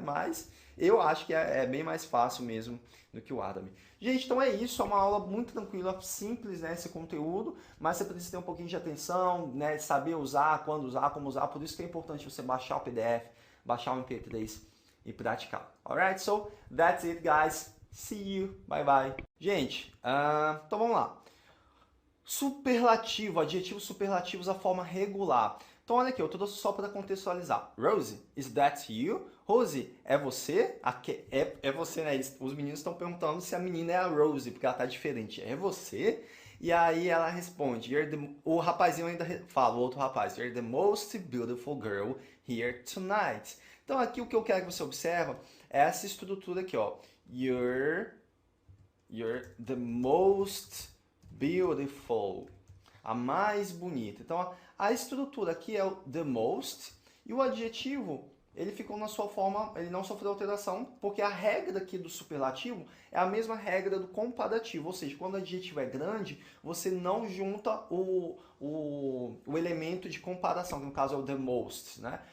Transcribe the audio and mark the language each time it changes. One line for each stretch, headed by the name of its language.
Portuguese: Mas eu acho que é bem mais fácil mesmo do que o árabe. Gente, então é isso. É uma aula muito tranquila, simples, né? Esse conteúdo. Mas você precisa ter um pouquinho de atenção, né? Saber usar, quando usar, como usar. Por isso que é importante você baixar o PDF, baixar o MP3 e praticar.
English: Alright, so that's it, guys. See you. Bye, bye.
Portuguese: Gente, então vamos lá. Superlativo, adjetivos superlativos, a forma regular. Então olha aqui, eu trouxe só para contextualizar.
English: Rosie, is that you?
Portuguese: Rosie, é você? É você, né? Os meninos estão perguntando se a menina é a Rosie, porque ela tá diferente. É você? E aí ela responde, o rapazinho ainda fala, o outro rapaz,
English: you're the most beautiful girl here tonight.
Portuguese: Então aqui o que eu quero que você observe é essa estrutura aqui, ó.
English: You're the most beautiful.
Portuguese: A mais bonita. Então a estrutura aqui é o the most e o adjetivo ele ficou na sua forma, ele não sofreu alteração, porque a regra aqui do superlativo é a mesma regra do comparativo, ou seja, quando o adjetivo é grande, você não junta o elemento de comparação, que no caso é o the most, né?